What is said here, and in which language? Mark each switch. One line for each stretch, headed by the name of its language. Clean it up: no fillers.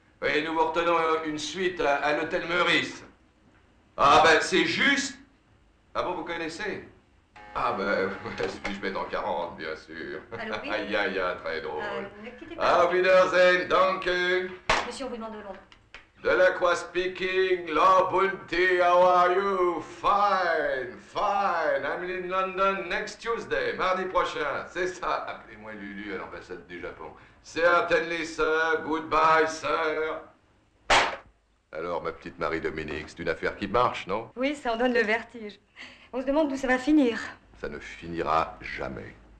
French: Et nous vous retenons une suite à l'hôtel Meurice. Ah ben, c'est juste. Ah bon, vous connaissez? Ah ben, puis-je mettre en 40, bien sûr. Allô, oui. Aïe, aïe, aïe, très drôle. Ne quittez pas.
German: Auf Wiedersehen, danke.
French: Monsieur, on vous demande de Londres.
English: Delacroix speaking, Law Bunty, how are you? Fine, fine. I'm in London next Tuesday,
French: mardi prochain. C'est ça. Appelez-moi Lulu à l'ambassade du Japon.
English: Certainly, sir. Goodbye, sir.
French: Alors, ma petite Marie-Dominique, c'est une affaire qui marche, non? Oui, ça en donne le vertige. On se demande d'où ça va finir. Ça ne finira jamais.